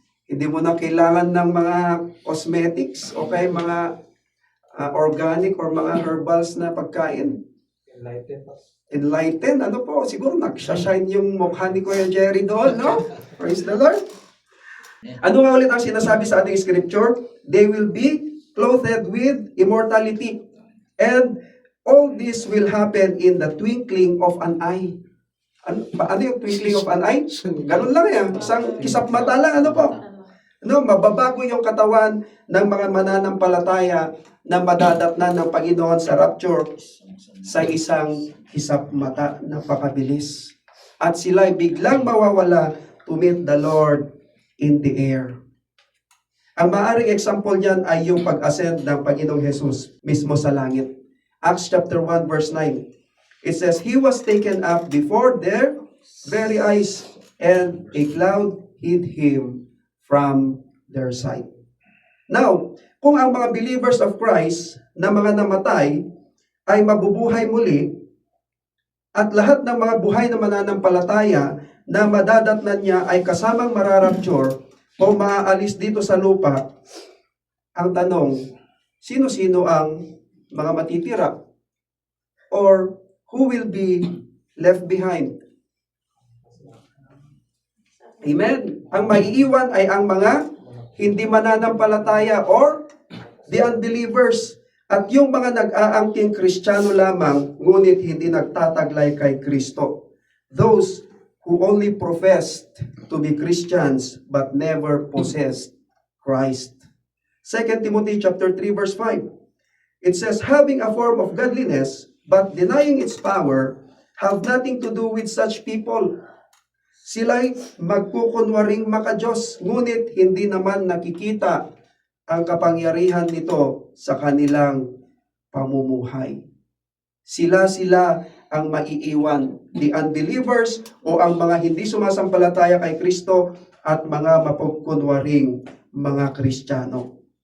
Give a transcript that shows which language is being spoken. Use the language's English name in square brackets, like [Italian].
[Filipino] Hindi mo na kailangan ng mga cosmetics o kaya mga organic or mga herbals na pagkain. Enlighten, ano po, siguro nagsashine yung mukha ni Kuya Jerry doon, no? [English] Praise the Lord. [Filipino] Ano nga ulit ang sinasabi sa ating scripture? [English] They will be clothed with immortality. And all this will happen in the twinkling of an eye. [Filipino] Ano yung [English] twinkling of an eye? [Filipino] Ganun lang yan. Isang kisap mata lang, ano po? No, mababago yung katawan ng mga mananampalataya na madadatnan ng Panginoon sa rapture sa isang hisap mata. Napakabilis. At sila'y biglang mawawala [English] to meet the Lord in the air. [Filipino] Ang maaring example niyan ay yung pag-ascend ng Panginoong Jesus mismo sa langit. [English] Acts chapter 1 verse 9. It says, He was taken up before their very eyes, and a cloud hid Him from their sight. [Filipino] Now, kung ang mga believers of Christ na mga namatay ay mabubuhay muli, at lahat ng mga buhay na mananampalataya na madadatnan niya ay kasamang mararapture o maaalis dito sa lupa, ang tanong, sino-sino ang mga matitira? [English] Or who will be left behind? Amen. [Filipino] Ang maiiwan ay ang mga hindi mananampalataya [English] or the unbelievers. [Filipino] At yung mga nag-aangking Kristiyano lamang, ngunit hindi nagtataglay kay Kristo. [English] Those who only professed to be Christians but never possessed Christ. 2 Timothy chapter 3 verse 5. It says, having a form of godliness but denying its power, have nothing to do with such people. [Filipino] Sila'y magkukunwaring makadiyos, ngunit hindi naman nakikita ang kapangyarihan nito sa kanilang pamumuhay. Sila ang maiiwan, [English] the unbelievers [Filipino] o ang mga hindi sumasampalataya kay Kristo at mga mapagkunwaring mga Kristiyano.